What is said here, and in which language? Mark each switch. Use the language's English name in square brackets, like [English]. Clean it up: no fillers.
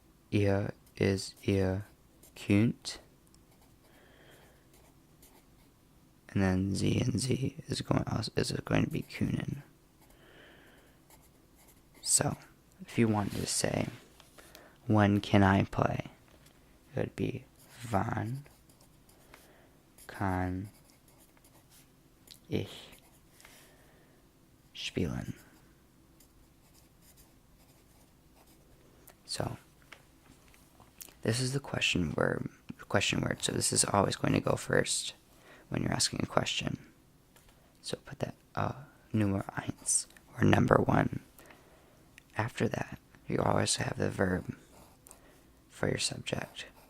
[German] Ihr is ihr könnt. [English] And then [German] sie and sie [English] is going to be [German] können. [English] So, if you wanted to say, when can I play? It would be [German] wann kann ich spielen? [English] So, this is the question word. So this is always going to go first when you're asking a question. So put that Nummer 1 or number 1. After that, you always have the verb for your subject.